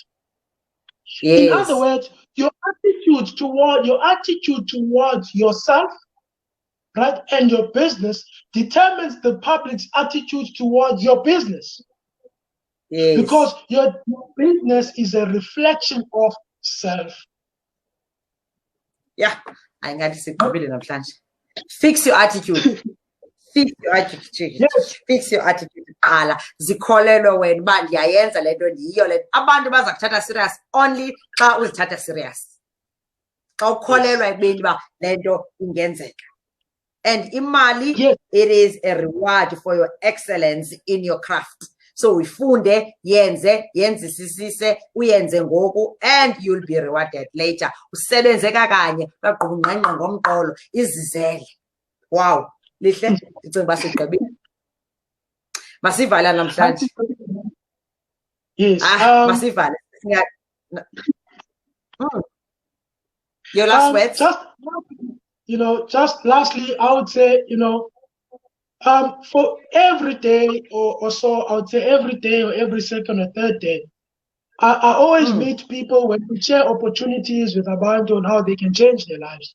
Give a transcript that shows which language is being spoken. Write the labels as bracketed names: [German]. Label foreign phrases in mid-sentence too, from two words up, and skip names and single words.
[English] In other words, your attitude towards yourself, right, and your business determines the public's attitude towards your business. Because your business is a reflection of self. I got to fix your attitude. Fix your attitude. Fix your attitude. [Xhosa] Zikholelwe wena uba ndiyayenza le nto ndiyiyo le. Abantu baza kuthatha [English] serious only [Xhosa] xa uzithatha serious. Xa ukholelwa ekubeni uba le nto ingenzeka. [English] And imali, it is a reward for your excellence in your craft. [Xhosa] So ufunde, yenzisise, uyenze ngoku, [English] and you'll be rewarded later. [Xhosa] Usebenze kanye, baqhuba ungqengqe ngomqolo, izizele. [English] Wow. [Xhosa] Lihle, ndicinga uba sigqibile. Masivala namhlanje. [English] Yes. [Xhosa] Masivale. [English] Your last words? Just lastly, I would say, for every day or so, I would say every day or every second or third day, I always meet people when we share opportunities with Abantu on how they can change their lives.